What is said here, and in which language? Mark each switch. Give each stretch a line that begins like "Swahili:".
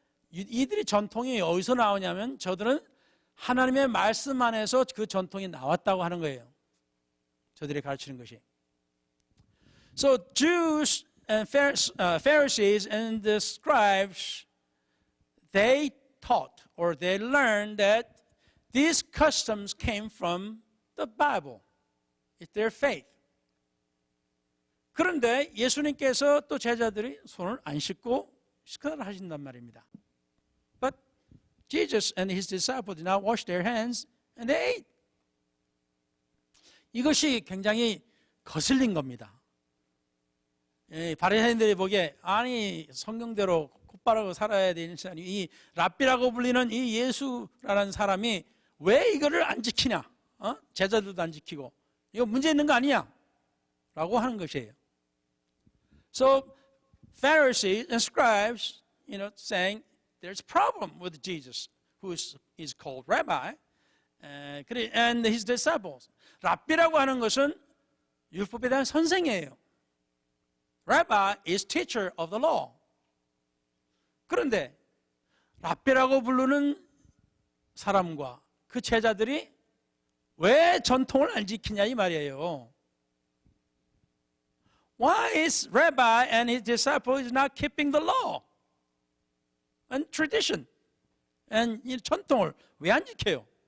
Korean: 이들의 전통이 어디서 나오냐면 저들은 하나님의 말씀 안에서 그 전통이 나왔다고 하는 거예요. 저들이 가르치는 것이.
English: So Jews and Pharisees and the scribes, they taught or they learned that these customs came from the Bible. It's their faith.
Korean: 그런데 예수님께서 또 제자들이 손을 안 씻고 식사를 하신단 말입니다.
English: But Jesus and his disciples did not wash their hands and they ate.
Korean: 이것이 굉장히 거슬린 겁니다. 바리새인들이 보기에 아니 성경대로 곧바로 살아야 되는 사람이 이 랍비라고 불리는 이 예수라는 사람이 왜 이거를 안 지키냐? 제자들도 안 지키고 이거 문제 있는 거 아니냐? 라고 하는 것이에요.
English: So Pharisees and scribes, saying there's a problem with Jesus, who is called Rabbi, and his disciples.
Korean: 랍비라고 하는 것은 율법에 대한 선생이에요.
English: Rabbi is teacher of the law.
Korean: 그런데 랍비라고 부르는 사람과 그 제자들이 왜 전통을 안 지키냐 이 말이에요.
English: Why is Rabbi and his disciples not keeping the law and tradition and
Korean: 전통을 왜 안 지켜요?